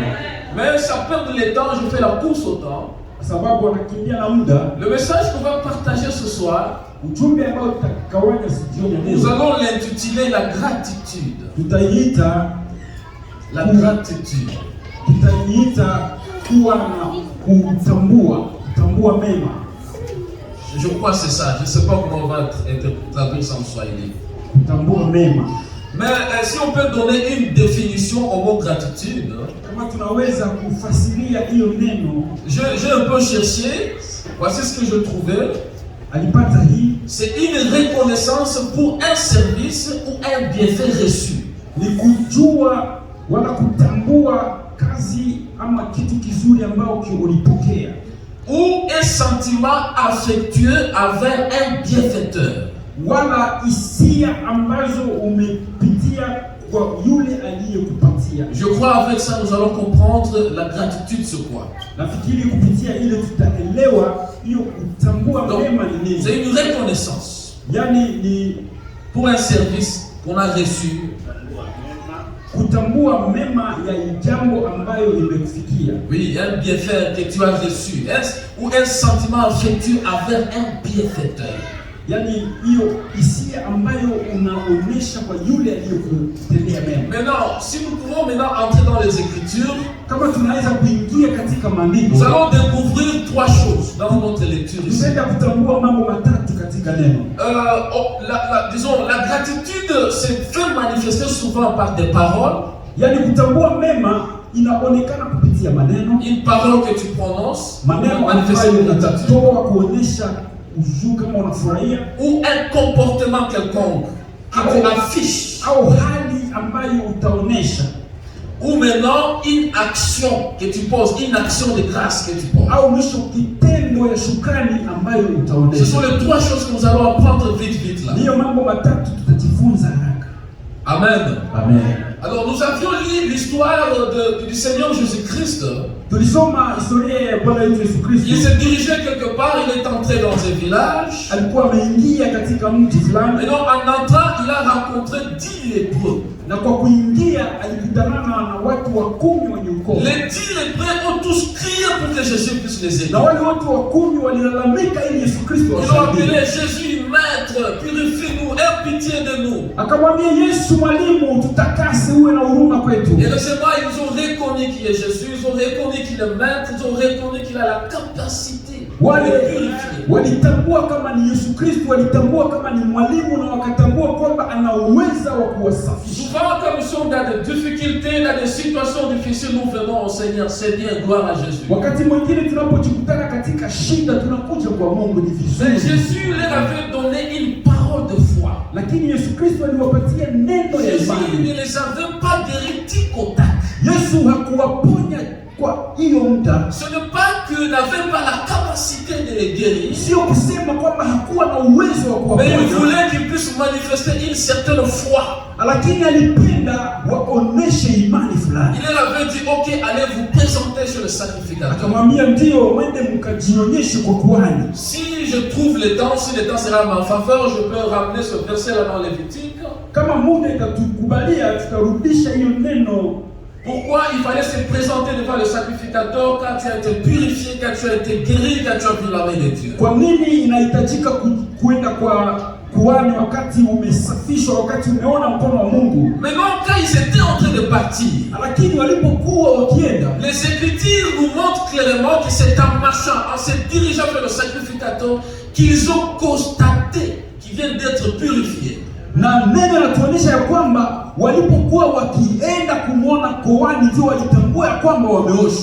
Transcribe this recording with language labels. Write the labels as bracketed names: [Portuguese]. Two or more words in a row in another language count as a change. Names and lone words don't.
[French] Mais ça perd le temps, je fais la course au temps. Le message qu'on va partager ce soir, nous allons l'intituler la gratitude. La gratitude. Je crois que c'est ça. Je ne sais pas comment on va traduire ça en Swahili. [Swahili] Kutambua mema. [French] Mais si on peut donner une définition au mot gratitude, [Swahili] Kama tunaweza kufasiria hiyo neno, [French] j'ai un peu cherché. Voici ce que je trouvais. [Swahili] alipata hii [French] C'est une reconnaissance pour un service ou un bienfait reçu. [Swahili] ni kujua wala kutambua kazi ama kitu kizuri ambao ulipokea, [French] Ou un sentiment affectueux envers un bienfaiteur. [Swahili] wala hisia ambazo umepitia kwa yule aliyekupatia. [French] Je crois avec ça nous allons comprendre la gratitude c'est quoi. [Swahili] Nafikiri kupitia ile tutaelewa hiyo kutambua [French] Donc, [Swahili] mema ni nini. [French] c'est une reconnaissance [Swahili] Yani ni [French] pour un service qu'on a reçu, [Swahili] kutambua mema ya jambo ambayo imekufikia. [French] oui, un bienfait que tu as reçu, ou un sentiment affectueux envers un bienfaiteur. [Swahili] Yani hiyo hisia ambayo unaonesha kwa yule aliyokutendea mema. [French] Maintenant, si nous pouvons maintenant entrer dans les Écritures, [Swahili] Kama tunaweza kuingia katika maandiko, [French] nous allons découvrir trois choses dans notre lecture ici. [Swahili] tutaenda kutambua mambo matatu katika neno. [French] Disons, la gratitude se fait manifester souvent par des paroles. [Swahili] Yani kutambua mema inaonekana kupitia maneno, [French] Une parole que tu prononces, [Swahili] maneno [French] manifester [Swahili] ambayo [French] une gratitude, [Swahili] utatoa kuonesha uzuri kama unafurahia, [French] ou un comportement quelconque que tu affiches, [Swahili] au hali ambayo utaonesha, [French] ou maintenant une action que tu poses, une action de grâce que tu poses. [Swahili] au mwisho kitendo ya shukrani ambayo [French] Ce [Swahili] utaonesha. [French] sont les trois choses que nous allons apprendre vite là. [Swahili] Ndiyo mambo matatu tutajifunza haraka. Amen. Amen. [French] Alors nous avions lu l'histoire du Seigneur Jésus-Christ. [Swahili] Tulisoma historia ya Bwana wetu Yesu [French] Il [Swahili] Kristo. [French] s'est dirigé quelque part, il est entré dans un village. [Swahili] Alikuwa ameingia katika mji fulani, [French] Et donc en entrant, il a rencontré 10 lépreux. [Swahili] na kwa kuingia alikutana na watu 10 wenye ukoma. [French] Les 10 lépreux ont tous crié pour que Jésus puisse les aider. [Swahili] Na wale watu 10 walilalamika ili Yesu Kristo [French] Ils ont appelé [Swahili] awasaidie. [French] Jésus, Maître, purifie-nous, aie pitié de nous. [Swahili] Akamwambia Yesu, mwalimu, tutakase, uwe na huruma kwetu. [French] Et le Seigneur, ils ont reconnu qu'il est Jésus, ils ont reconnu qu'il est Maître, ils ont reconnu qu'il a la capacité de [Swahili] Wale [French] purifier. [Swahili] walitambua kama ni Yesu Kristo, walitambua kama ni mwalimu, na wakatambua kwamba ana uwezo wa kuwasafisha. [French] Souvent, quand nous sommes dans des difficultés, dans des situations difficiles, nous venons au Seigneur. Seigneur, gloire à Jésus. [Swahili] Wakati mwingine tunapojikutana katika shida, tunakuja kwa Mungu, ni [French] Mais [Swahili] vizuri. [French] Jésus leur avait donné une parole de foi. [Swahili] Lakini Yesu Kristo aliwapatia neno ya [French] Jésus ne [Swahili] imani. [French] les avait pas guéris tic au tac. [Swahili] Yesu hakuwaponya kwa hiyo muda. [French] Ce n'est pas qu'il n'avait pas la capacité de les guérir, [Swahili] Sio kusema kwamba hakuwa na uwezo wa [French] mais il [Swahili] kuwaponya, [French] voulait qu'ils puissent manifester une certaine foi. [Swahili] lakini alipenda waoneshe imani fulani. [French] Il leur avait dit, ok, allez vous présenter chez le sacrificateur. [Swahili] Akamwambia ndio, mwende mkajionyeshe kwa kuhani. [French] Si je trouve le temps, si le temps sera en ma faveur, je peux ramener ce verset-là dans Lévitique. [Swahili] Kama muda itatukubalia, tutarudisha hiyo neno. [French] Pourquoi il fallait se présenter devant le sacrificateur quand tu as été purifié, quand tu as été guéri, quand tu as vu la main de Dieu? [Swahili] Kwa nini inahitajika kuenda kwa kuhani wakati umesafishwa, wakati umeona mkono wa Mungu? [French] Maintenant, quand ils étaient en train de partir, [Swahili] Lakini walipokuwa wakienda, [French] les Écritures nous montrent clairement que c'est en marchant, en se dirigeant vers le sacrificateur, qu'ils ont constaté qu'ils viennent d'être purifiés. [Swahili] na neno linatuonyesha ya kwamba walipokuwa wakienda kumwona kuhani ndio walitambua ya kwamba wameoshwa.